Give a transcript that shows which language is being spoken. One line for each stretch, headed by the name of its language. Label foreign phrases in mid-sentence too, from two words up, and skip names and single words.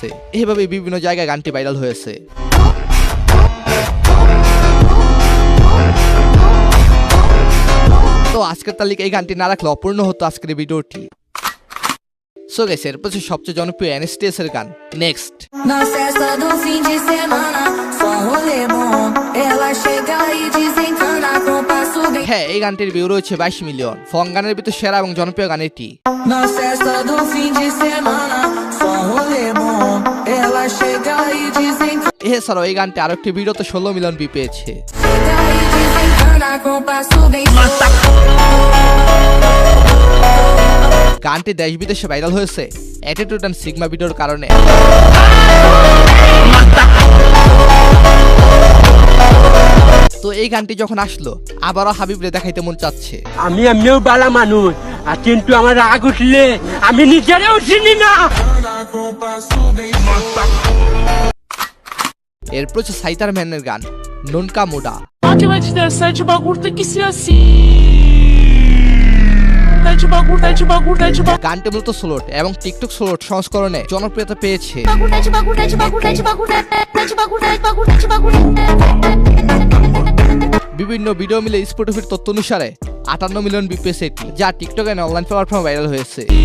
Bangla: এইভাবে বিভিন্ন জায়গায় গানটি ভাইরাল হয়েছে। তো আজকের তালিকা এই গানটি না রাখলে অপূর্ণ হতো আজকের ভিডিওটি।
English: so guys
Bangla: এরপর হচ্ছে সবচেয়ে জনপ্রিয় NSTS এর গান নেক্সট।
Portuguese: Na festa do fim de semana, só rolê bom. Ela chega e desencana com passo bem.
Bangla: হ্যাঁ, এই গানটির ভিউ রয়েছে 22 মিলিয়ন। ফং গানের ভিতর সেরা এবং জনপ্রিয় গান এটি।
Portuguese: Na festa do fim de semana, só rolê bom. Ela chega e desencana.
Bangla: এছাড়াও এই গানটি আরো একটি ভিডিওতে 16 মিলিয়ন ভিউ পেয়েছে।
Portuguese: Chega e desencana com passo bem.
Bangla: গানটি দেশ বিদেশে ভাইরাল হয়েছে
English: attitude and sigma
Bangla: ভিডিওর কারণে। তো এই গানটি যখন আসলো আবারও হাবিবরে দেখাইতে মন চাচ্ছে। আমি এমনিও বালা মানুষ, আর কিন্তু আমার রাগ উঠলে আমি নিজেরও চিনি না। এরপর হচ্ছে সাইতার ম্যানের গান নুনকা মুডা।
Portuguese: Que vai te dar sete bagulho tem que ser assim. Sete bagulho, sete bagulho, sete bagulho.
Bangla: গানটি মূলত স্লোট এবং টিকটক স্লোট সংস্করণে জনপ্রিয়তা পেয়েছে। বিভিন্ন ভিডিও মিলে স্পটিফাইর তথ্য অনুসারে 58 মিলিয়ন ভিউ পেয়েছে এটি, যা
English: TikTok and online platform
Bangla: ভাইরাল হয়েছে।